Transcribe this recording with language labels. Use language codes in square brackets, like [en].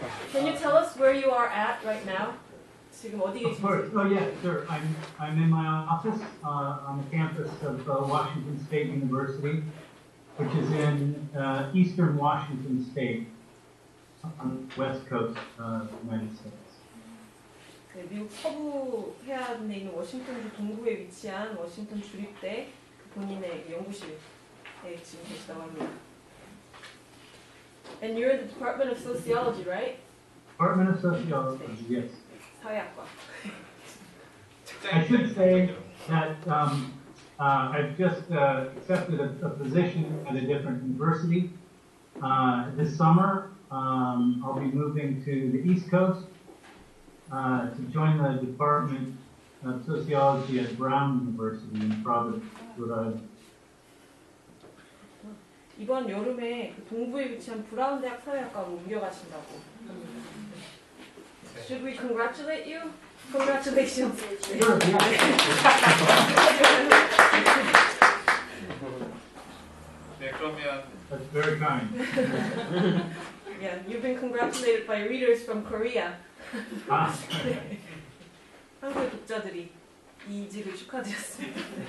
[en] Can you tell us where you are at right now? [ko] 지금 어디 [en] Of course. [ko] 계신지? [en] Oh yeah, sure. I'm in my office on the campus of Washington State University, which is in eastern Washington State, on the west coast of the United States. [ko] 네, 미국 서부 해안에 있는 워싱턴주 동부에 위치한 워싱턴 주립대 본인의 연구실에 지금 계시다고 합니다. [en] And you're in the Department of Sociology, right? Department of Sociology, yes. [ko] 사회학과. [en] I should say that I've just accepted a position at a different university. This summer, I'll be moving to the East Coast to join the Department of Sociology at Brown University in Providence, Rhode Island. [ko] 이번 여름에 그 동부에 위치한 브라운 대학 사회학과로 옮겨가신다고 합니다. [en] Should we congratulate you? Congratulations. Sure, yeah. [ko] 네, 그러면 [en] That's very kind. Yeah, you've been congratulated by readers from Korea. [ko] 한국의 독자들이 이 이직을 축하드렸습니다.